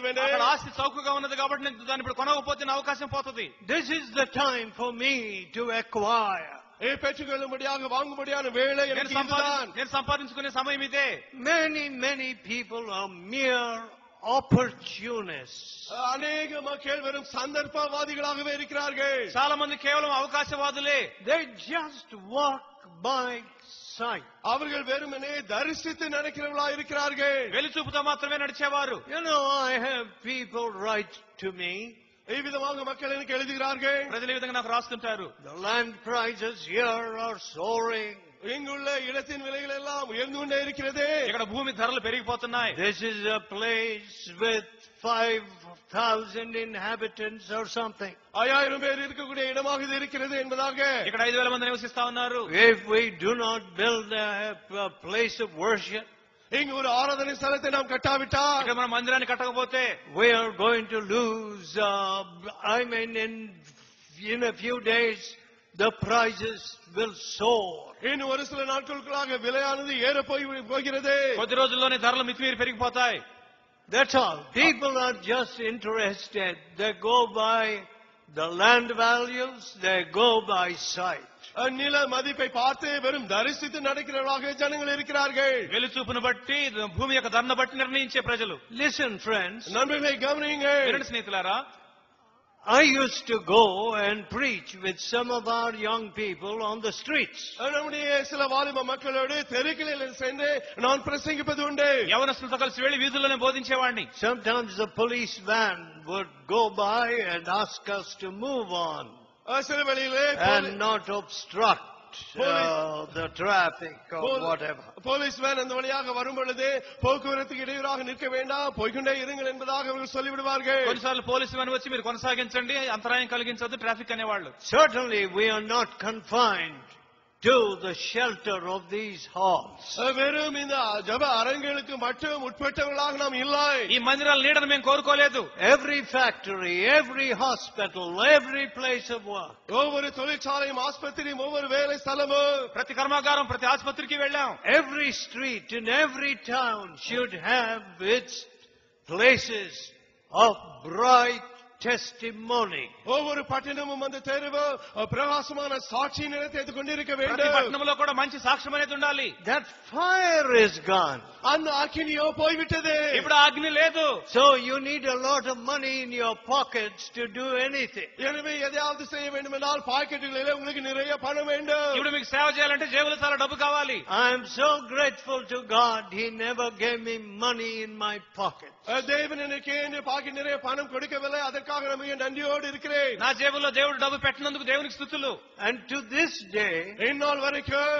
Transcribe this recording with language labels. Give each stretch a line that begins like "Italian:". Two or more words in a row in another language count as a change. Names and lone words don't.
Telugu: కొనగలిగిననే అక్కడ ఆస్తి చౌకగా ఉన్నది కాబట్టి నేను దాన్ని ఇప్పుడు కొనకపోతే నా అవకాశం పోతది.
English: This is the time for me to acquire.
Tamil: பெற்றுக்கொள்ளும்படியாக வாங்கும்படியான வேளை எனக்கு இதுதான்.
Telugu: నేను సంపాదించుకునే సమయం ఇదే.
English: Many people are mere opportunists.
Tamil: అనేక மக்கள் வெறும் சந்தர்ப்பவாதிகளாகவே இருக்கிறார்கள்.
Telugu: చాలా మంది కేవలం అవకాశవాదులే.
English: They just walk by sight.
Tamil: அவர்கள் வெறுமனே தரிசித்து நடக்கிறவர்களாக இருக்கிறார்கள்.
Telugu: వెలుచూపుతో మాత్రమే నడిచేవారు.
English: You know, I have people write to me.
Telugu: ఈ విధంగా
Tamil: மக்கள் எனக்கு எழுதுகிறார்கள்.
Telugu: ప్రజలు ఈ విధంగా నాకు రాస్తుంటారు.
English: The land prices here are soaring.
Tamil: இங்குள்ள இடத்தின் விலைகள் எல்லாம் உயர்ந்து கொண்டே இருக்கிறது.
Telugu: ఇక్కడ భూమి ధరలు పెరిగిపోతున్నాయి.
English: This is a place with 5,000 inhabitants or something.
Tamil: 5000 பேர் இருக்கக்கூடிய இடமாக இது இருக்கிறது என்பதாக.
Telugu: ఇక్కడ 5000 మంది నివసిస్తా ఉన్నారు.
English: If we do not build a place of worship,
Tamil: இங்கு ஒரு ஆராதனை ஸ்தலத்தை நாம் கட்டாவிட்டால்,
Telugu: ఇక్కడ మనం మందిరాన్ని కట్టకపోతే,
English: we are going to lose. In a few days, the prices will soar.
Tamil: இன்னும் ஒரு சில நாட்களுக்குள்ளாக விலையானது ஏற போகிறது.
Telugu: కొద్ది రోజుల్లోనే ధరలు మితిమీరి పెరిగిపోతాయి.
English: That's all. People are just interested. They go by the land values. They go by sight.
Tamil: நில மதிப்பை பார்த்து வெறும் தரிசித்து நடக்கிறவர்களாக ஜனங்கள் இருக்கிறார்கள்.
Telugu: వెలుచూపును బట్టి భూమి యొక్క ధరను బట్టి నిర్ణయించే ప్రజలు.
English: Listen, friends.
Tamil: நண்பர்களை கவனியுங்கள்.
Telugu: వినండి స్నేహితులారా,
English: I used to go and preach with some of our young people on the streets.
Tamil: நம்முடைய சில வாலிப மக்களோடு தெருக்களில் சென்று நான் பிரசங்கிப்பது உண்டு.
Telugu: యవనస్తులతో కలిసి వెళ్లి వీధుల్లోనే బోధించేవాడిని.
English: Sometimes the police van would go by and ask us to move on
Tamil: சில வேளையிலே
English: and not obstruct the traffic or whatever.
Tamil: போலீஸ் வேன் அந்த வழியாக வரும் பொழுது போக்குவரத்துக்கு இடையூறாக நிற்க வேண்டாம், போய்கொண்டே இருங்கள் என்பதாக அவர்கள் சொல்லிவிடுவார்கள்.
Telugu: కొన్నిసార్లు పోలీసు వేన్ వచ్చి మీరు కొనసాగించండి, అంతరాయం కలిగించొద్దు ట్రాఫిక్ అనేవాళ్ళు.
English: Certainly we are not confined to the shelter of these halls.
Tamil: வெறும் இந்த ஜப அரங்குகளுக்கு மட்டும் உட்பட்டவர்களாக நாம் இல்லை.
Telugu: ఈ మందిరాల నీడను మేము కోరుకోలేదు.
English: Every factory, every hospital, every place of work,
Tamil: ஒவ்வொரு தொழிற்சாலையும் ஆஸ்பத்திரியும் ஒவ்வொரு வேலை ஸ்தலமும்,
Telugu: ప్రతి కర్మాగారం ప్రతి ఆసుపత్రికి వెళ్ళాం.
English: every street in every town should have its places of bright testimony.
Tamil: ஒவ்வொரு பட்டணமும் அந்த தெருவு பிரகாசமான சாட்சி நிலையத்தை கொண்டிருக்க வேண்டும்.
Telugu: ప్రతి పట్టణంలో కూడా మంచి సాక్ష్యం అనేది ఉండాలి.
English: That fire is gone.
Tamil: அந்த அக்கினியோ போய்விட்டது.
Telugu: ఇప్పుడు అగ్ని లేదు.
English: So you need a lot of money in your pockets to do anything.
Tamil: எனவே எதையாவது செய்ய வேண்டும் என்றால் பாக்கெட்டுகளிலே உங்களுக்கு நிறைய பணம் வேண்டும்.
Telugu: ఇప్పుడు మీకు సేవ చేయాలంటే జేబులో చాలా డబ్బు కావాలి.
English: I am so grateful to God. He never gave me money in my pocket.
Tamil: தேவன் எனக்கு என் பாக்கெட் நிறைய பணம் கொடுக்கவில்லை. அதற்காக நான் நன்றியோடு இருக்கிறேன்.
Telugu: నా జేబులో దేవుడు డబ్బు పెట్టినందుకు దేవునికి స్తుతులు.
English: And to this day,
Telugu: ఇన్నాళ్ళ వరకు,